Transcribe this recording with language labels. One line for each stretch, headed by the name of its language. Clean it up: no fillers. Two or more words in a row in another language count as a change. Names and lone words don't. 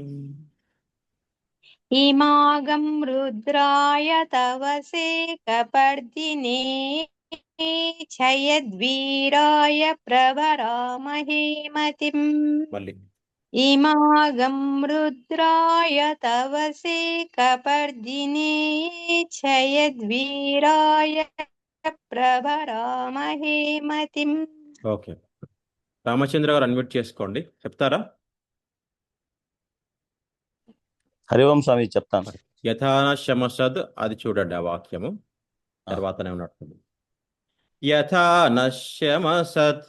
Sanskrit: इमागं रुद्राय तवसे कपर्दिने क्षयद्वीराय प्रभरामहे मतिम्
Telugu: मल्ली
Sanskrit: इमागं रुद्राय तवसे कपर्दिने क्षयद्वीराय प्रभरामहे मतिम्
Telugu: ఓకే రామచంద్ర గారు అన్మ్యూట్ చేసుకోండి చెప్తారా హరి ఓం స్వామి చెప్తాను.
Sanskrit: యథాన శమసద్
Telugu: అది చూడండి ఆ వాక్యము తర్వాతనే ఉన్నట్టుంది.
Sanskrit: యథా నశ్యమసత్